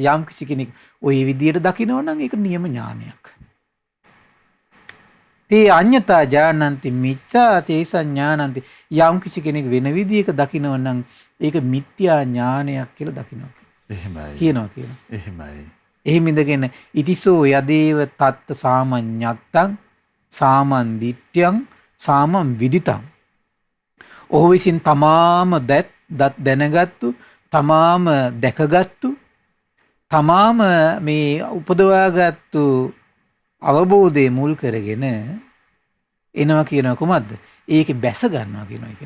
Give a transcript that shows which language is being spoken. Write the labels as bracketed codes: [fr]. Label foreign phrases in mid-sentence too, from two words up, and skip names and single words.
[si] යම් කිසි කෙනෙක් ওই විදියට දකිනවා නම් ඒක නියම ඥානයක්. [pi] තේ අඤ්ඤතා ඥානන්ති මිච්ඡා තේ සංඥානන්ති. [si] යම් කිසි කෙනෙක් වෙන විදියක දකිනවා නම් ඒක මිත්‍යා ඥානයක් කියලා දකිනවා. එහෙමයි. කියනවා. එහෙමයි. එහෙම ඉඳගෙන [pi] ඉතිසෝ යදේව තත්ත සාමඤ්ඤත්තං සාමන් දිට්ඨ්‍යං සාමම් විදිතං. [si] ඔහු විසින් තමාම දැනගත්තු, තමාම දැකගත්තු, තමාම මේ උපදවාගත්තු අවබෝධයේ මුල් කරගෙන එනවා කියන කොහොමද? ඒකේ බැස ගන්නවා කියනවා.